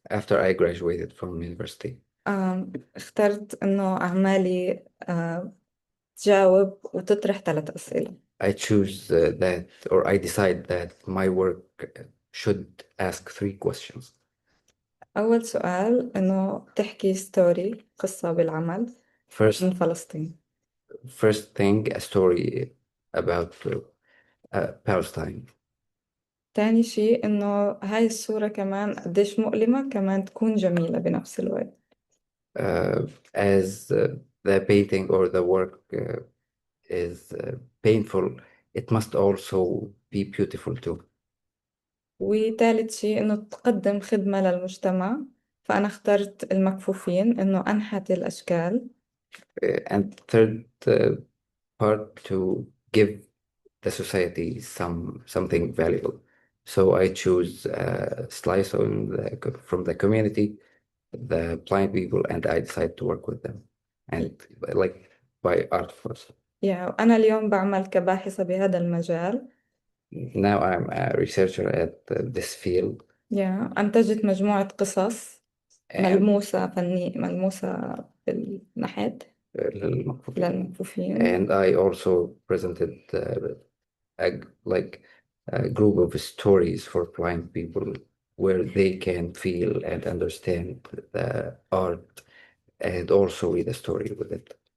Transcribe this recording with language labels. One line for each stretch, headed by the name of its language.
English: After I graduated from university,
Arabic: اخترت إنه أعمالي تجاوب وتطرح 3 أسئلة.
English: I choose that, or I decide that my work should ask 3 questions.
Arabic: أول سؤال إنه تحكي ستوري قصة بالعمل
English: First,
Arabic: من فلسطين.
English: first thing, a story about Palestine.
Arabic: تاني شيء إنه هاي الصورة كمان قديش مؤلمة كمان تكون جميلة بنفس الوقت.
English: As the painting or the work is painful, it must also be beautiful too.
Arabic: وثالث شيء إنه تقدم خدمة للمجتمع، فأنا اخترت المكفوفين إنه أنحت الأشكال.
English: And third part, to give the society something valuable. So I choose a slice from the community, the blind people, and I decide to work with them and like by art first.
Arabic: أنا اليوم بعمل كباحثة بهذا المجال.
English: Now I'm a researcher at this field.
Arabic: أنتجت مجموعة قصص
English: and
Arabic: ملموسة ملموسة بالنحت للمكفوفين. للمكفوفين.
English: And I also presented like a group of stories for blind people where they can feel and understand the art and also read a story with it.